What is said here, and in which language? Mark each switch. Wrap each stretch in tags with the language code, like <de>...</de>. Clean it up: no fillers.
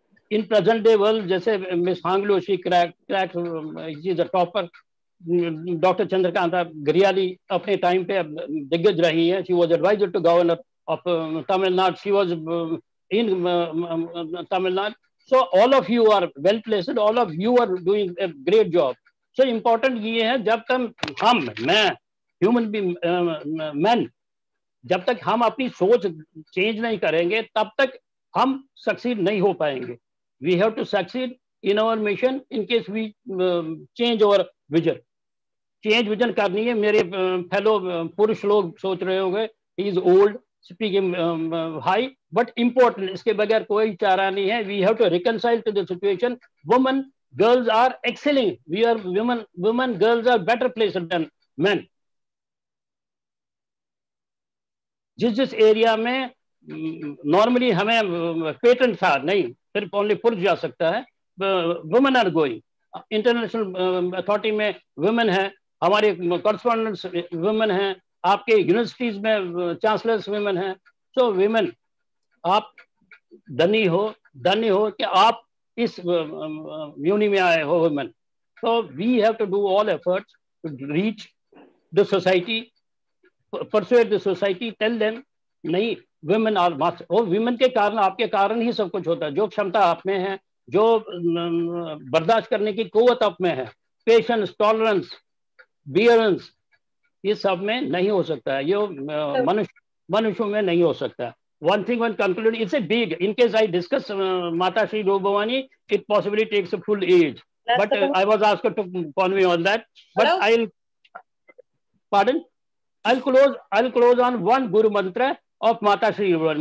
<en>In present day world, जैसे Miss Hanglo, she cracked, she is a topper. Dr. Chandrakanta Griali</en> <hi>अपने time पे दिग्गज रही है.</hi> <en>She was advisor to governor of Tamil Nadu. She was in Tamil Nadu. So all of you are well placed. All of you are doing a great job. So important</en> <hi>ये है, जब तक मैं human being man, जब तक हम अपनी सोच चेंज नहीं करेंगे, तब तक हम सक्सीड नहीं हो पाएंगे.</hi> <en>We have to succeed in our mission in case we change our vision.</en> <hi>Change vision करनी है. मेरे fellow पुरुष लोग सोच रहे होंगे,</hi> <en>he is old, speaking high, but important.</en> <hi>इसके बगैर कोई चारा नहीं है.</hi> <en>We have to reconcile to the situation. Women, girls are excelling. We are women, girls are better placed than men.</en> <hi>जिस एरिया में नॉर्मली हमें पेटेंट था नहीं, सिर्फ ओनली पुरुष जा सकता है,</hi> <en>Women are going.</en> <hi>International authority में वुमेन है, हमारे कॉरेस्पॉन्डेंट्स वुमेन हैं, आपके यूनिवर्सिटीज में चांसलर्स वुमेन हैं. सो वुमेन, आप धनी हो कि आप इस यूनि में आए हो women.</hi> <en>So we have to do all efforts to reach the society, persuade the society, tell them नहीं, women are must.</en> <hi>और women के कारण, आपके कारण ही सब कुछ होता है. जो क्षमता आप में है, जो बर्दाश्त करने की कुव्वत आप में है, पेशेंस, टॉलरेंस, बियरेंस, ये सब में नहीं हो सकता है. ये मनुष्यों में नहीं हो सकता.</hi> <en>One thing, one conclude, it's a big, in case I discuss Mata Shri Rubhavani, it possibly takes a full age. But I was asked to convey on that. But I'll close on one Guru mantra of Mata Shri Rubhavani.</en>